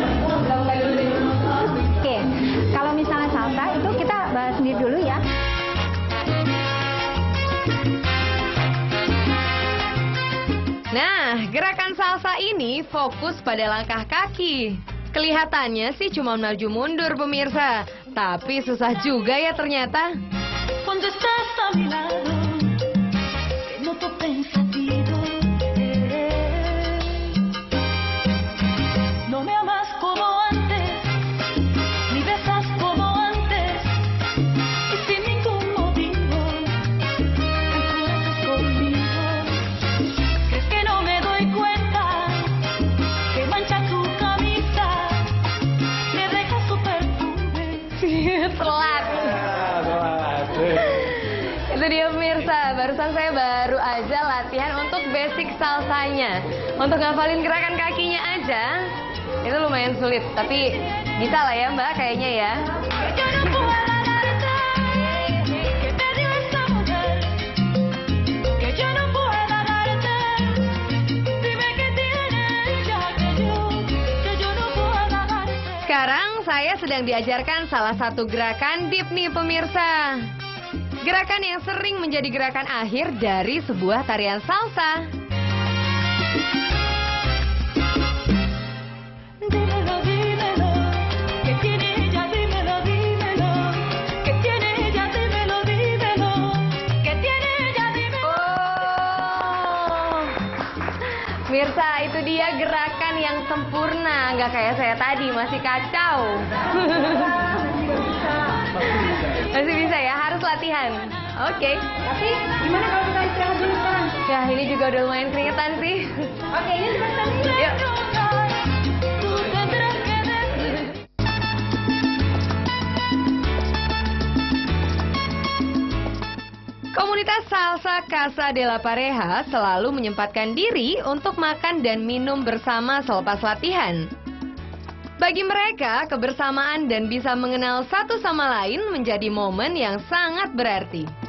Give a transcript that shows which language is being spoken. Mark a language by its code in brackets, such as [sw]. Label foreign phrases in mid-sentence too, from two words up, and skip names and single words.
[id] Oke, kalau misalnya salsa itu kita bahas sendiri dulu ya. Nah, gerakan salsa ini fokus pada langkah kaki. Kelihatannya sih cuma maju mundur pemirsa, tapi susah juga ya ternyata. [es] Cuando estás a mi lado, te noto pensativo. No me amas como antes, ni besas como antes, y sin ningún motivo, te encuentras conmigo. ¿Crees que no me doy cuenta que mancha tu camisa, me deja su perfume? [id] Telat. Itu dia pemirsa, barusan saya baru aja latihan untuk basic salsanya. Untuk ngafalin gerakan kakinya aja, itu lumayan sulit. Tapi bisa lah ya Mbak kayaknya ya. [es] Que yo no pueda darte, que te dio esa mujer, que yo no pueda darte. Dime que tiene ella que yo no pueda darte. [id] Sekarang saya sedang diajarkan salah satu gerakan dip nih pemirsa. Gerakan yang sering menjadi gerakan akhir dari sebuah tarian salsa. [es] Dímelo, dímelo, que tiene ella, dímelo, dímelo, que tiene ella, dímelo, dímelo, que tiene ella, dímelo. [id] Oh, Mirsa, itu dia gerakan yang sempurna. Nggak kayak saya tadi, masih kacau. Masih bisa ya, harus latihan. Oke. Tapi gimana kalau kita istirahat dulu sekarang? Ya, ini juga udah lumayan keringetan sih. Oke, ini sebentar nih. Yuk. [es] Tú tendrás que decir. [id] Komunitas Salsa Casa de la Pareja selalu menyempatkan diri untuk makan dan minum bersama selepas latihan. Bagi mereka, kebersamaan dan bisa mengenal satu sama lain menjadi momen yang sangat berarti.